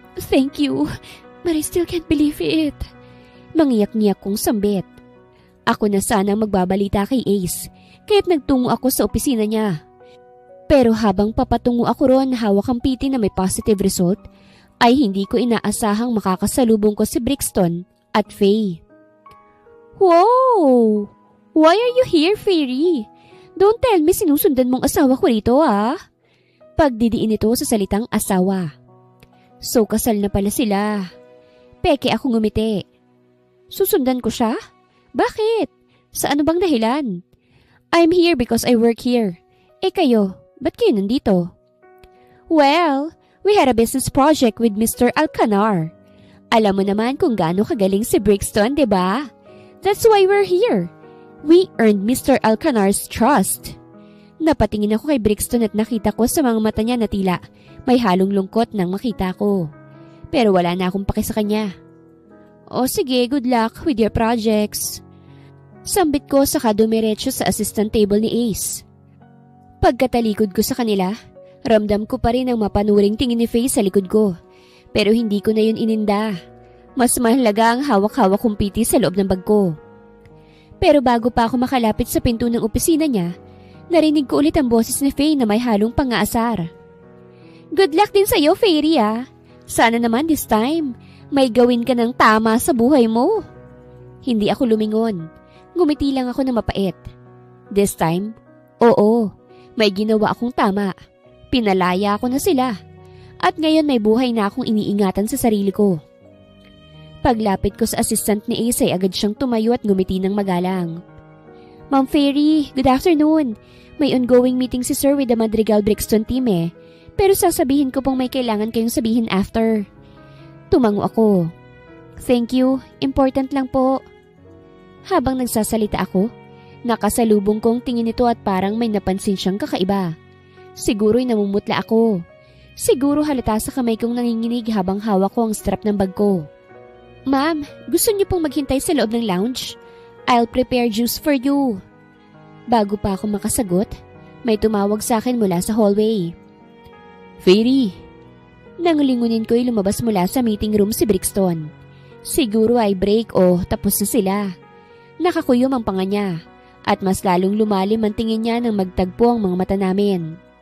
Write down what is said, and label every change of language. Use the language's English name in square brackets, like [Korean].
[English] Thank you, but I still can't believe it. [Filipino] Mangiyak-ngiyak kong sambit. Ako na sana magbabalita kay Ace, kaya't nagtungo ako sa opisina niya. Pero habang papatungo ako ron hawak ang PT na may positive result, ay hindi ko inaasahang makakasalubong ko si Brixton at Faye. [English] Wow! Why are you here, Fairy? Don't tell me [Filipino] sinusundan mong asawa ko rito, ah. Pagdidiin ito sa salitang asawa. So kasal na pala sila. Peke ako ngumiti. Susundan ko siya? Bakit? Sa ano bang dahilan? [English] I'm here because I work here. [Filipino] Kayo, ba't kayo nandito? [English] Well, we had a business project with Mr. [Filipino] Alcanar. Alam mo naman kung gaano kagaling si Brixton, diba? [English] That's why we're here. We earned Mr. Alcanar's trust. [Filipino] Napatingin ako kay Brixton at nakita ko sa mga mata niya na tila may halong lungkot nang makita ko. Pero wala na akong paki sa kanya. O sige, [English] good luck with your projects. [Filipino] Sambit ko saka dumiretso sa assistant table ni Ace. Pagkatalikod ko sa kanila, ramdam ko pa rin ang mapanuring tingin ni Faye sa likod ko. Pero hindi ko na yun ininda. Mas mahalaga ang hawak-hawak kong PT sa loob ng bag ko. Pero bago pa ako makalapit sa pinto ng opisina niya, narinig ko ulit ang boses ni Faye na may halong pang-aasar. [English] Good luck [Filipino] din sa'yo, Fairy, ah. Sana naman this time, may gawin ka ng tama sa buhay mo. Hindi ako lumingon. Ngumiti lang ako na mapait. [English] This time, [Filipino] oo, may ginawa akong tama. Pinalaya ko na sila. At ngayon may buhay na akong iniingatan sa sarili ko. Paglapit ko sa assistant ni Ace ay agad siyang tumayo at ngumiti ng magalang. Ma'am Fairy, [English] good afternoon. [Filipino] May ongoing meeting si Sir [English] with the Madrigal Brixton team [Filipino] eh. Pero sasabihin ko pong may kailangan kayong sabihin after. Tumango ako. [English] Thank you, [Filipino] important lang po. Habang nagsasalita ako, nakasalubong kong tingin ito at parang may napansin siyang kakaiba. Siguro'y namumutla ako. Siguro halata sa kamay kong nanginginig habang hawak ko ang strap ng bag ko. Ma'am, gusto niyo pong maghintay sa loob ng lounge? [English] I'll prepare juice for you. [Filipino] Bago pa ako makasagot, may tumawag sa akin mula sa hallway. Fairy! Nangulingunin ko'y lumabas mula sa meeting room si Brixton. Siguro ay break o tapos na sila. Nakakuyom ang panga niya at mas lalong lumalim ang tingin niya nang magtagpo ang mga mata namin.